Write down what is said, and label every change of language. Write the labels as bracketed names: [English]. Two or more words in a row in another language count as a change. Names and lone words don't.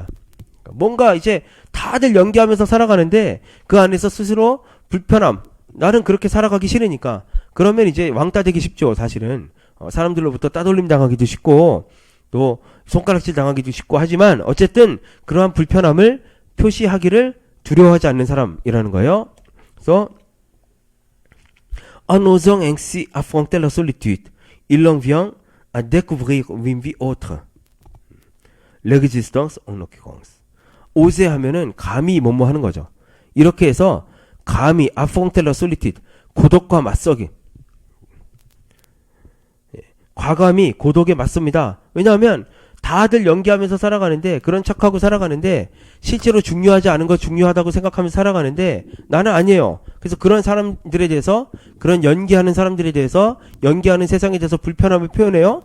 [Korean] 뭔가 이제 다들 연기하면서 살아가는데 그 안에서 스스로 불편함, 나는 그렇게 살아가기 싫으니까 그러면 이제 왕따 되기 쉽죠. 사실은 사람들로부터 따돌림 당하기도 쉽고 또 손가락질 당하기도 쉽고 하지만 어쨌든 그러한 불편함을 표시하기를 두려워하지 않는 사람이라는 거예요. [French] 그래서 En osant ainsi affronter la solitude, il en vient à découvrir une vie autre. L'existence en l'occurrence. [Korean] 오세 하면은 감히 뭐뭐 하는 거죠. 이렇게 해서 감히 [French] affronter la solitude, [Korean] 고독과 맞서기. 과감히 고독에 맞섭니다. 왜냐하면 다들 연기하면서 살아가는데 그런 척하고 살아가는데 실제로 중요하지 않은 거 중요하다고 생각하면서 살아가는데 나는 아니에요. 그래서 그런 사람들에 대해서 그런 연기하는 사람들에 대해서 연기하는 세상에 대해서 불편함을 표현해요.